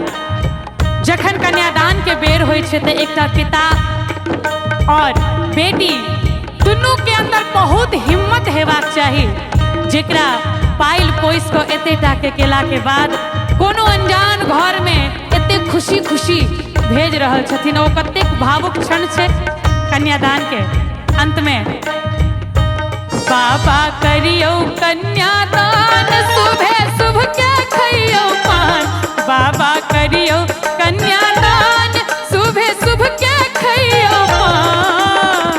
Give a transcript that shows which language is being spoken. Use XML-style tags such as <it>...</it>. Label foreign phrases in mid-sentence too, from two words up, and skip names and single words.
<mai>जखन कन्यादान के बेर होइ छै तऽ एकटा पिता और बेटी दुनू के अंदर बहुत हिम्मत हेबाक चाही, जेकरा पाइल पोस कऽ एतेटा के केला के बाद कोनो अनजान घर में एते खुशी खुशी भेज रहल छथिन। ओ कतेक भावुक क्षण छै कन्यादान के अंत में। बाबा करियो कन्यादान, सुबह शुभ के खइयो पान। बाबा करियो कन्यादान, सुबह शुभ के खइयो पान।</mai>